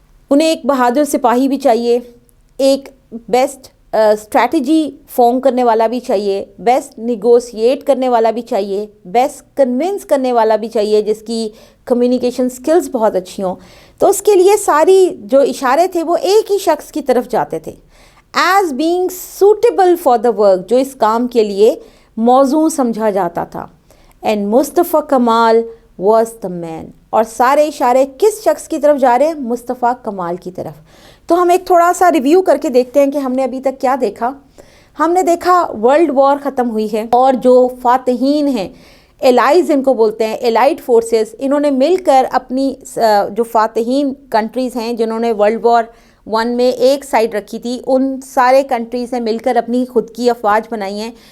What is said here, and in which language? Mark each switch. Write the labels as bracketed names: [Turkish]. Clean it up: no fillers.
[Urdu] انہیں ایک بہادر سپاہی بھی چاہیے، ایک بیسٹ اسٹریٹجی فارم کرنے والا بھی چاہیے، بیسٹ نیگوسیٹ کرنے والا بھی چاہیے، بیسٹ کنونس کرنے والا بھی چاہیے جس کی کمیونیکیشن سکلز بہت اچھی ہوں. تو اس کے لیے ساری جو اشارے تھے وہ ایک ہی شخص کی طرف جاتے تھے، [English] as being suitable for the work, [Urdu] جو اس کام کے لیے موزوں سمجھا جاتا تھا. [English] And Mustafa Kemal was the man. [Urdu] اور سارے اشارے کس شخص کی طرف جا رہے ہیں؟ مصطفیٰ کمال کی طرف. تو ہم ایک تھوڑا سا ریویو کر کے دیکھتے ہیں کہ ہم نے ابھی تک کیا دیکھا. ہم نے دیکھا ورلڈ وار ختم ہوئی ہے، اور جو فاتحین ہیں، الائز ان کو بولتے ہیں، الائڈ فورسز، انہوں نے مل کر اپنی جو فاتحین کنٹریز ہیں جنہوں نے ورلڈ وار 1 میں ایک سائڈ رکھی تھی، ان سارے کنٹریز نے مل کر اپنی خود کی افواج بنائی ہیں.